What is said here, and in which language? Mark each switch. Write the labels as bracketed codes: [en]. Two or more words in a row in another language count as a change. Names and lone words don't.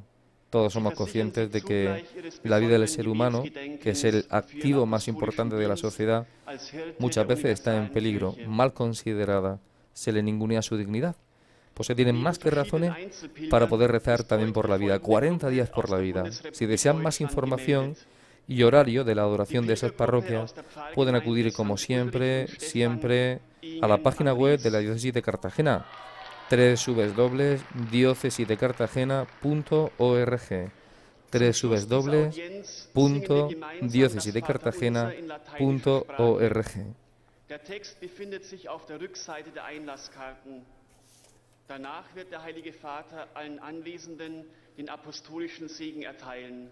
[es] Todos somos conscientes de que la vida del ser humano, que es el activo más importante de la sociedad, muchas veces está en peligro, mal considerada, se le ningunea su dignidad. Pues se tienen más que razones para poder rezar también por la vida. 40 días por la vida. Si desean más información y horario de la adoración de esas parroquias, pueden acudir como siempre a la página web de la Diócesis de Cartagena, www.diocesidecartagena.org, www.diocesidecartagena.org. [de] Der Text befindet sich auf der Rückseite der Einlasskarten. Danach wird der Heilige Vater allen Anwesenden den apostolischen Segen erteilen.